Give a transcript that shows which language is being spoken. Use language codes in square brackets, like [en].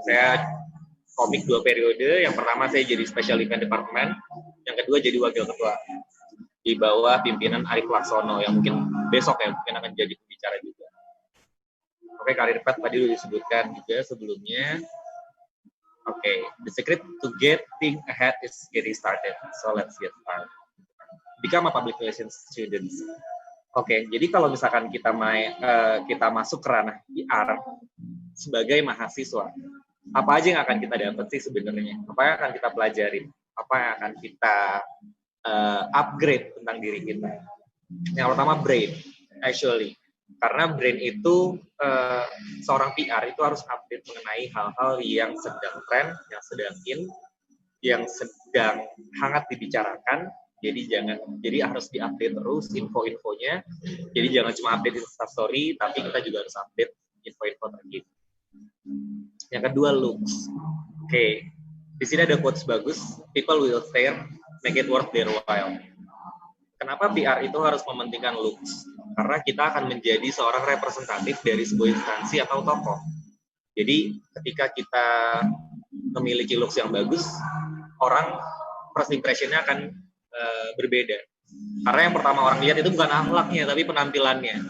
[id] Saya komik 2 periode. Yang pertama saya jadi Special Event Department. Yang kedua jadi Wakil Ketua di bawah pimpinan Arif Laksono yang mungkin besok ya mungkin akan jadi pembicara juga. Oke, karir path tadi sudah disebutkan juga sebelumnya. [en] Oke, the secret to getting ahead is getting started. So let's get started. Become a public relations student. [id] Oke, jadi kalau misalkan kita masuk ke ranah PR sebagai mahasiswa, apa aja yang akan kita dapat sih sebenarnya? Apa yang akan kita pelajarin? Apa yang akan kita upgrade tentang diri kita? Yang pertama [en] brain, actually. [id] Karena brain itu seorang PR itu harus update mengenai hal-hal yang sedang tren, yang sedang in, yang sedang hangat dibicarakan. Jadi harus diupdate terus info-infonya. Jadi jangan cuma update Instastory, tapi kita juga harus update info-info terkini. Yang kedua looks. Oke, di sini ada quotes bagus. [en] People will stare, make it worth their while. [id] Kenapa PR itu harus mementingkan looks? Karena kita akan menjadi seorang representatif dari sebuah instansi atau tokoh. Jadi ketika kita memiliki looks yang bagus, orang first impression-nya akan berbeda. Karena yang pertama orang lihat itu bukan akhlaknya, tapi penampilannya.